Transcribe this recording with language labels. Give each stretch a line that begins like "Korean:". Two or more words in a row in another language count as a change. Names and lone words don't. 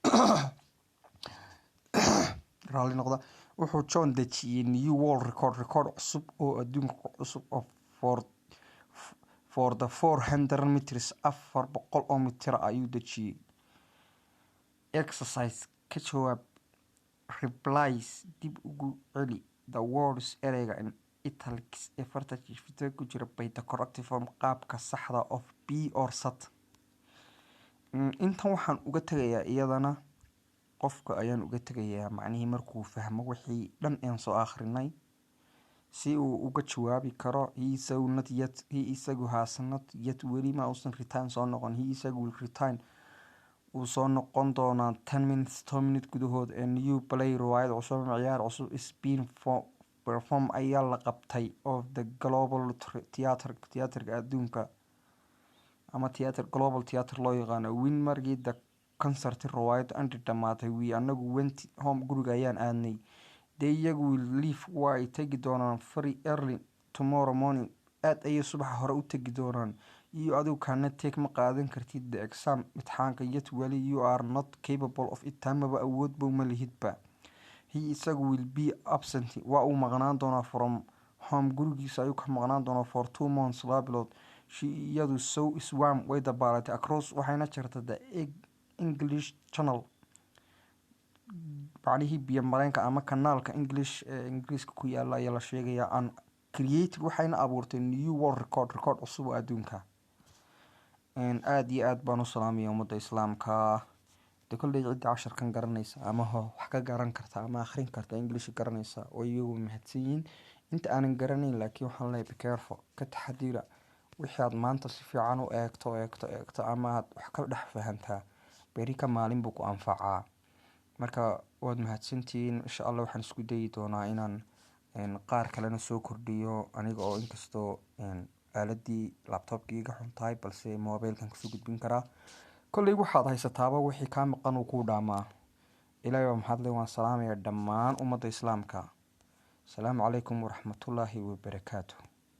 Somali: raalli noqda wuxuu John dejiyey
English: new world record
Somali: cusub oo adduunka cusub
English: of for the 400 meters
Somali: 400 oo mitir ayuu dejiyey exercise ka jawaab replies dib ugu celi
English: the words ereyga in italics
Somali: ee farta jifta ku jira
English: by the correct form
Somali: qaabka saxda
English: of be or
Somali: sat intan waxaan uga tagayaa iyadana qofka ayaan uga tagayaa macnihii markuu fahmo wixii dhan aan soo akhrinay si uu uga jawaabi karo he isagu
English: has not yet
Somali: weli ma uusan return soo noqon he isagu
English: will return
Somali: uu soo noqon doonaa 10 minutes gudahood ee
English: new play
Somali: riwaayad cusub ciyaar cusub
English: is being perform
Somali: ayaa la qabtay
English: of the global theater
Somali: adduunka ama theatre
English: global theatre
Somali: loo yaqaano win markii
English: the concert
Somali: riwaayad andi dhamaatay anagu
English: went home
Somali: guriga ayaan aadnay they iyagu
English: will leave
Somali: waa ay tegi doonaan
English: very early tomorrow morning
Somali: aad ayay subaxa hore u tegi doonaan iyo adigu kana take ma qaadan kartid
English: the exam
Somali: imtixaanka yet wali
English: you are not capable of
Somali: it tamaba awood bow ma lihidba he isagu
English: will be absent
Somali: waa uu maqnaan doonaa
English: from home
Somali: gurigiisa ayuu ka maqnaan doonaa
English: for 2 months
Somali: laba bilood she iyadu
English: so swam
Somali: way dabaalatay across waxayna jirtay
English: the English channel
Somali: macnihii biyo mareenka ama kanaalka English Ingiriiska ku yaala ayaa la sheegayaa aan created waxayna abuurtay
English: new world record
Somali: cusub oo adduunka aad iyo aad baan u salaamaya ummadda islaamka de kolley cidda casharkan garanaysa ama wax ka garan karta ama akhrin karta English garanaysa oo iyagu mahadsan yihiin inta aanan garanayn laakiin waxaan leeyahay be careful ka taxadira wixii aad maanta si fiican u eegto ama aad wax ka dhex fahantaa beri ka maalin buu ku anfacaa marka waad mahadsantihiin
Arabic: إن شاء الله
Somali: waxaan isku dayi doonaa inaan qaar kalena soo kordhiyo aniga oo inkastoo aaladii laptopkii iga xun tahay balse mobilkan kusoo gudbin karaa kolley waxaad haysataaba wixii kaa maqan uu ku dhaamaa ilaahay waa mahad leh waan salaamayaa dhammaan ummadda islaamka
Arabic: السلام عليكم ورحمة الله وبركاته